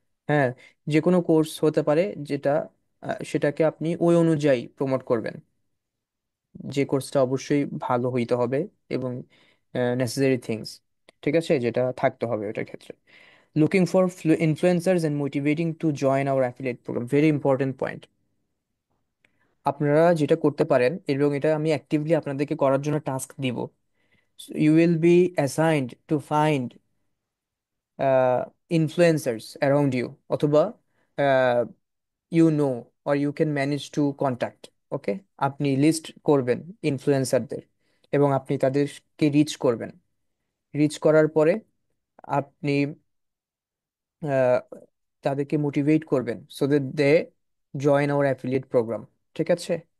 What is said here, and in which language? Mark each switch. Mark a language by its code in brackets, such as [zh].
[bn] হ্যাঁ, যে কোনো কোর্স হতে পারে যেটা সেটাকে আপনি ওই অনুযায়ী প্রমোট করবেন, যে কোর্সটা অবশ্যই ভালো হইতে হবে এবং [en] necessary things, [bn] ঠিক আছে, যেটা থাকতে হবে ওটার ক্ষেত্রে। [en] Looking for influencers and motivating to join our affiliate program, very important point. [bn] আপনারা যেটা করতে পারেন এবং এটা আমি অ্যাক্টিভলি আপনাদেরকে করার জন্য টাস্ক দিব, [en] you will be assigned to find influencers around you, [bn] অথবা [en] uh, you know or you can manage to contact, okay? [bn] আপনি লিস্ট করবেন ইনফ্লুয়েন্সারদের এবং আপনি তাদেরকে রিচ করবেন। রিচ করার পরে আপনি আহ, তাদেরকে মোটিভেট করবেন [en] So that they join our affiliate program. [bn] ঠিক আছে?